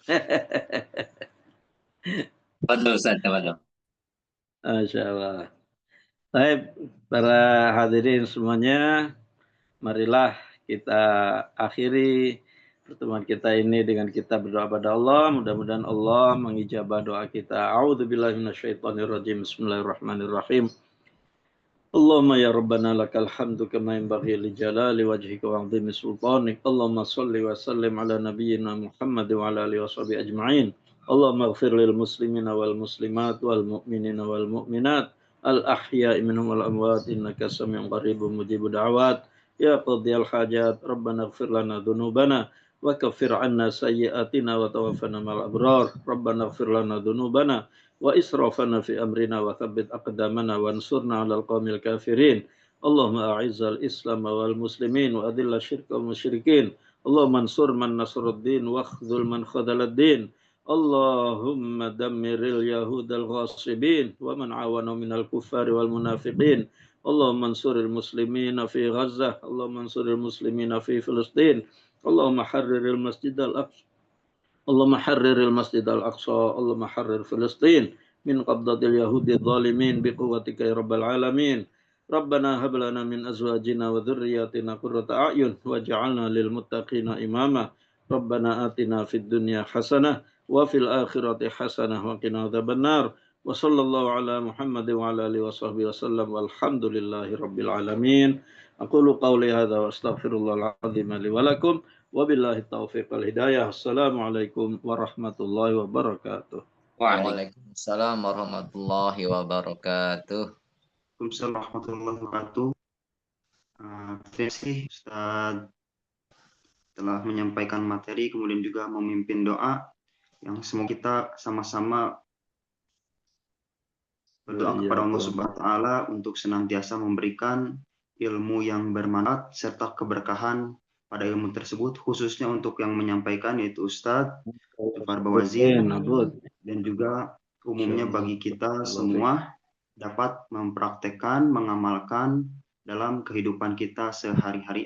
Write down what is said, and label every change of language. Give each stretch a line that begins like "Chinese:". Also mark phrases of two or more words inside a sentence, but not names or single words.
Arabic: تفضل أستاذ، تفضل. ما شاء الله.
Indonesian: Baik, para hadirin semuanya, marilah kita akhiri pertemuan kita ini dengan kita berdoa pada Allah. Mudah-mudahan Allah mengijabah doa kita.
Arabic: أعوذ بالله من الشيطان الرجيم. بسم الله الرحمن الرحيم. اللهم يا ربنا لك الحمد كما ينبغي لجلال وجهك وعظيم سلطانك. اللهم صل وسلم على نبينا محمد وعلى آله وصحبه أجمعين. اللهم اغفر للمسلمين والمسلمات والمؤمنين والمؤمنات الأحياء منهم والأموات إنك سميع قريب مجيب الدعوات. يا قاضي الحاجات، ربنا اغفر لنا ذنوبنا وكفر عنا سيئاتنا وتوفنا مع الأبرار. ربنا اغفر لنا ذنوبنا وإسرافنا في أمرنا وثبت أقدامنا وانصرنا على القوم الكافرين. اللهم أعز الإسلام والمسلمين وأذل الشرك والمشركين. اللهم انصر من نصر الدين واخذل من خذل الدين. اللهم دمر اليهود الغاصبين ومن عاون من الكفار والمنافقين. اللهم انصر المسلمين في غزة. اللهم انصر المسلمين في فلسطين. اللهم حرر المسجد الأقصى. اللهم حرر المسجد الأقصى. اللهم حرر فلسطين من قبضة اليهود الظالمين بقوتك يا رب العالمين. ربنا هب لنا من أزواجنا وذرياتنا قرة أعين واجعلنا للمتقين إماما. ربنا آتنا في الدنيا حسنة وفي الآخرة حسنة وقنا عذاب النار. وصلى الله على محمد وعلى آله وصحبه وسلم والحمد لله رب العالمين. أقول قولي هذا وأستغفر الله العظيم لي ولكم وبالله التوفيق والهداية. السلام عليكم ورحمة الله وبركاته. وعليكم السلام ورحمة الله وبركاته. وعليكم السلام ورحمة الله وبركاته.
Indonesian: Terima kasih Ustaz telah menyampaikan materi, kemudian juga memimpin doa yang semoga kita sama-sama berdoa kepada Allah
Arabic: سبحانه وتعالى
Indonesian: untuk senantiasa memberikan ilmu yang bermanfaat serta keberkahan pada ilmu tersebut, khususnya untuk yang menyampaikan yaitu Ustadz Jufar Bawazir, dan juga umumnya bagi kita semua dapat mempraktekkan, mengamalkan dalam kehidupan kita sehari-hari.